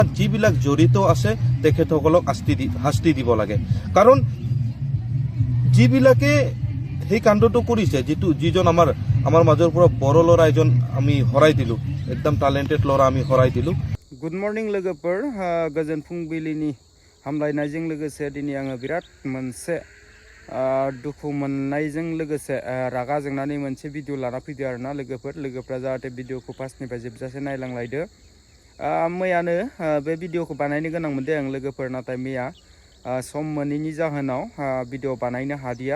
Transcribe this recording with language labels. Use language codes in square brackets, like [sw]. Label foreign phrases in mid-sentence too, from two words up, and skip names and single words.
[as] যিবিলাক জড়িত আছে তেখেতসকলক শাস্তি দিব লাগে। কাৰণ যিবিলাকে সেই কাণ্ডটো কৰিছে, যিজন আমাৰ মাজৰ পৰা বড় ল'ৰা এজন আমি হৰাই দিলোঁ, একদম টেলেণ্টেড ল'ৰা আমি হৰাই দিলোঁ। [en] good morning [brx] लोगोफोर, गोजोन फुंबिलिनि हामलायनायजों लोगोसे दिनै आङो बिराद मोनसे दुखु मोननायजों लोगोसे रागा जोंनानै मोनसे भिडिअ लाना फैदो आरोना लोगोफ्रा जाहाथे भिडिअखौ फार्स्टनिफ्राय जोबजासे नायलांलायदो। मैयानो बे भिडिअखौ बानायनो गोनां मोनदों आं लोगोफोर, नाथाय मैया सम मोनैनि जाहोनाव भिडिअ बानायनो हादिया।